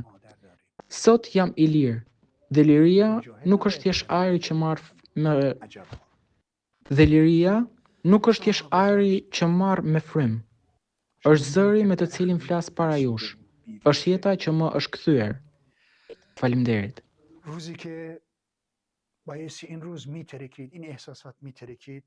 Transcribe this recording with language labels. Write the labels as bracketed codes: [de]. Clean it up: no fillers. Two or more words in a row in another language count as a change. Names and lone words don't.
[sq] Sot jam i lirë, dhe liria nuk është thjesht ajri që marr me frym. Është zëri me të cilin flas para jush. Është jeta që më është kthyer. Faleminderit. [fa] روزی که بایستی این روز میترکید این احساسات میترکید